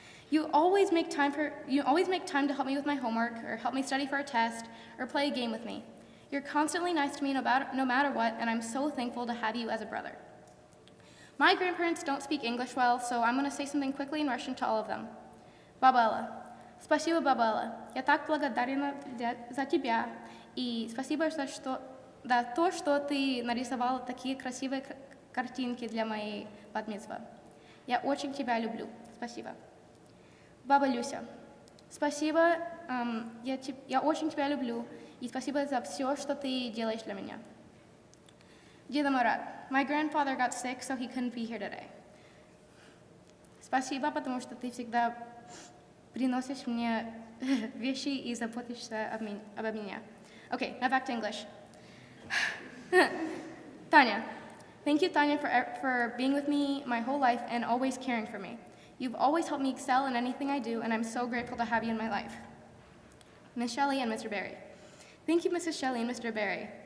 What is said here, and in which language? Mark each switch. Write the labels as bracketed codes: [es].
[en] You always make time to help me with my homework, or help me study for a test, or play a game with me. You're constantly nice to me no matter what, and I'm so thankful to have you as a brother. My grandparents don't speak English well, so I'm going to say something quickly in Russian to all of them. Baba Ella. [ru] Спасибо, [en] Baba Ella. [ru] Я так благодарна за тебя, и спасибо за то, что ты нарисовала такие красивые картинки для моей бат-мицвы. Я очень тебя люблю. Спасибо. Баба Люся. Спасибо, я очень тебя люблю, и спасибо за все, что ты делаешь для меня. Деда Марат. [en] My grandfather got sick, so he couldn't be here today. [ru] Спасибо, потому что ты всегда приносишь мне вещи и заботишься обо мне. [en] Okay, now back to English. Tanya. Thank you, Tanya, for being with me my whole life and always caring for me. You've always helped me excel in anything I do, and I'm so grateful to have you in my life. Miss Shelley and Mr. Barry. Thank you, Mrs. Shelley and Mr. Barry.